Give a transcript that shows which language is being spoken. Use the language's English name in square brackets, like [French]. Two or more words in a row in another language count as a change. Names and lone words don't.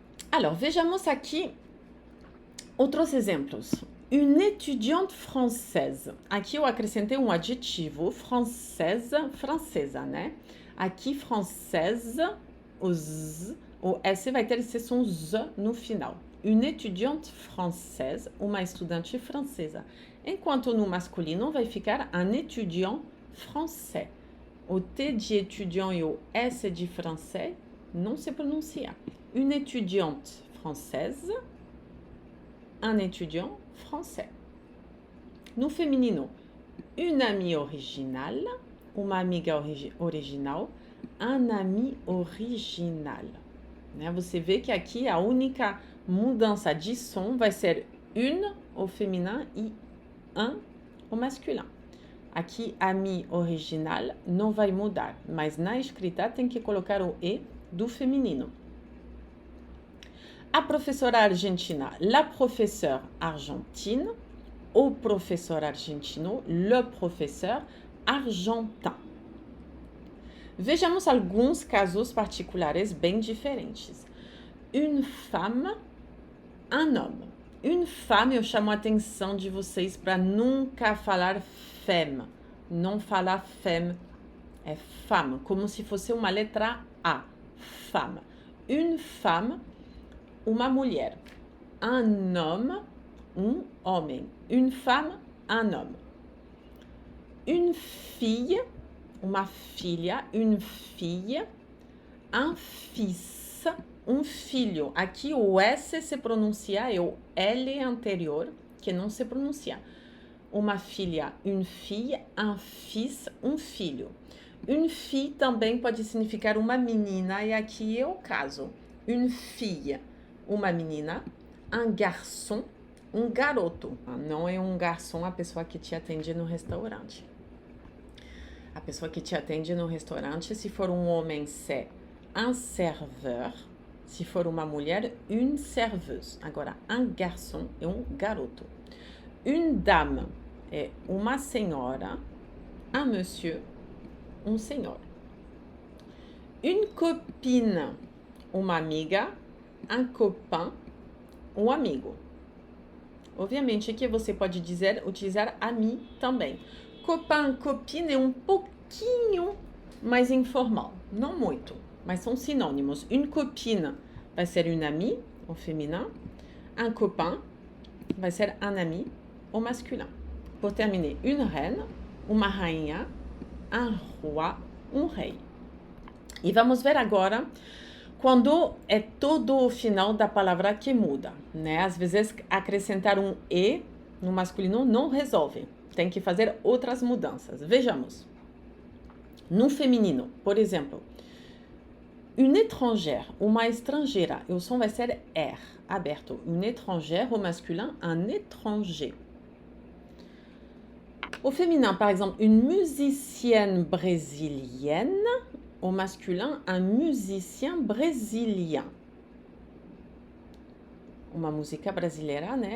[French] Alors, [Portuguese] vejamos aqui outros exemplos. [French] Une étudiante française. [Portuguese] Aqui eu acrescentei um adjetivo, francesa, né? Aqui, française, o S vai ter esse som Z no final. [French] Une étudiante française, [Portuguese] uma estudante francesa. Enquanto no masculino vai ficar [French] un étudiant français. [Portuguese] O T de étudiant e o S de français não se pronuncia. [French] Une étudiante française, un étudiant français. [Portuguese] No feminino, [French] une amie originale, [Portuguese] uma amiga original, [French] un ami original. [Portuguese] Né? Você vê que aqui a única mudança de som vai ser [French] une au féminin [Portuguese] e [French] un au masculin. [Portuguese] Aqui, [French] ami original [Portuguese] não vai mudar, mas na escrita tem que colocar o E do feminino. A professora argentina, [French] la professeure argentine. [Portuguese] O professeur argentino, [French] le professeur argentin. [Portuguese] Vejamos alguns casos particulares bem diferentes. [French] Une femme, un homme. Une femme, [Portuguese] eu chamo a atenção de vocês para nunca falar femme. Não falar femme, é femme, como se fosse uma letra A. [French] Femme. Une femme, [Portuguese] uma mulher. [French] Un homme, [Portuguese] um homem. [French] Une femme, un homme. Une fille, [Portuguese] uma filha. [French] Une fille, un fils, [Portuguese] um filho. Aqui o S se pronuncia e o L anterior, que não se pronuncia. Uma filha, [French] une fille, un fils, [Portuguese] um filho. [French] Une fille [Portuguese] também pode significar uma menina, e aqui é o caso. [French] Une fille, [Portuguese] uma menina. [French] Un garçon, [Portuguese] um garoto. Não é um garçom a pessoa que te atende no restaurante. A pessoa que te atende no restaurante, se for um homem, [French] c'est un serveur. [Portuguese] Se for uma mulher, [French] une serveuse. [Portuguese] Agora, [French] un garçon [Portuguese] é um garoto. [French] Une dame [Portuguese] é uma senhora. [French] Un monsieur, [Portuguese] um senhor. [French] Une copine, [Portuguese] uma amiga. [French] Un copain, [Portuguese] um amigo. Obviamente que você pode utilizar ami também. Copain, copine é um pouquinho mais informal. Não muito, mas são sinônimos. [French] Une copine [Portuguese] vai ser [French] une amie, au féminin. Un copain [Portuguese] vai ser [French] un ami, au masculin. Pour terminer, une reine, [Portuguese] uma rainha. [French] Un roi, [Portuguese] um rei. E vamos ver agora quando é todo o final da palavra que muda, né? Às vezes acrescentar um E no masculino não resolve. Tem que fazer outras mudanças. Vejamos. No feminino, por exemplo, [French] une étrangère, [Portuguese] uma estrangeira. E o som vai ser R, aberto. [French] Une étrangère, au masculin, un étranger. Au féminin, par exemple, une musicienne brésilienne. Au masculin, un musicien brésilien. [Portuguese] Uma música brasileira, né?